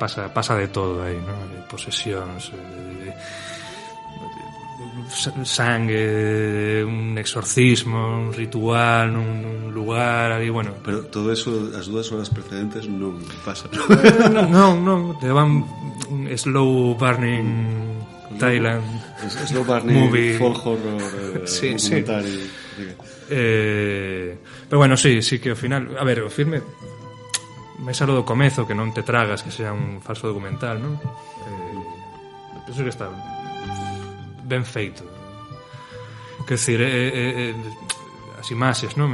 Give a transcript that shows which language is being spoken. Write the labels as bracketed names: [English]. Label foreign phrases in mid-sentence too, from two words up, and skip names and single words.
[Galician] Pasa de todo aí, non? Posesións, sangue, un exorcismo, un ritual nun lugar ali, bueno. Pero todo eso, as 2 horas precedentes non pasa. Non, te van [English] slow burning [Galician] Thailand, [English] slow burning movie, folk horror, [Galician] sí. Pero bueno, sí que ao final, a ver, o filme me salo do comezo, que non te tragas que sea un falso documental, non? Penso que está ben feito. [Portuguese] Quer dizer, [Galician] as imaxes, non?